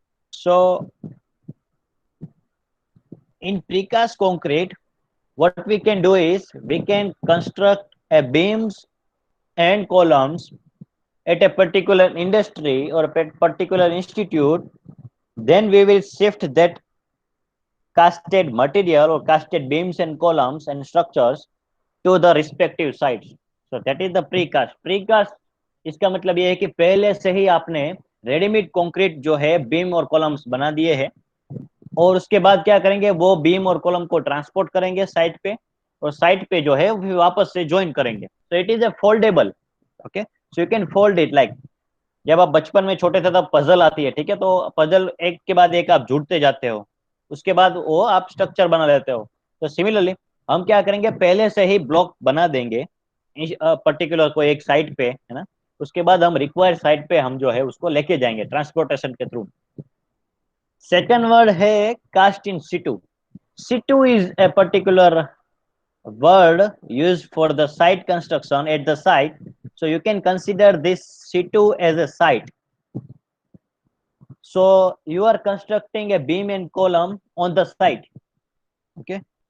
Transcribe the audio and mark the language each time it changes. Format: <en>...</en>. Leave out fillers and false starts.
<en>So in precast concrete, what we can do is we can construct a beams and columns at a particular industry or a particular institute. Then we will shift that casted material or casted beams and columns and structures to the respective sites. So that is the precast.</en> <hi>Precast इसका मतलब ये है कि पहले से ही आपने readymade concrete जो है बीम और कॉलम्स बना दिए हैं, और उसके बाद क्या करेंगे, वो बीम और कॉलम को ट्रांसपोर्ट करेंगे साइट पे, और साइट पे जो है वो वापस से ज्वाइन करेंगे. तो</hi> <en>It is a foldable.</en> <hi>Okay,</hi> <en>So you can fold it.</en> <hi>Like जब आप बचपन में छोटे थे तब पजल आती है, ठीक है, तो पजल एक के बाद एक आप जुड़ते जाते हो, उसके बाद वो आप स्ट्रक्चर बना लेते हो. तो सिमिलरली हम क्या करेंगे, पहले से ही ब्लॉक बना देंगे पर्टिकुलर को एक साइट पे, है ना. उसके बाद हम रिक्वायर्ड साइट पे हम जो है उसको लेके जाएंगे ट्रांसपोर्टेशन के थ्रू.</hi> <en>Second word है cast in situ. situ is a particular word used for the site construction at the site. So you can consider this situ as a site. So you are constructing a beam and column on the site. Okay.</en>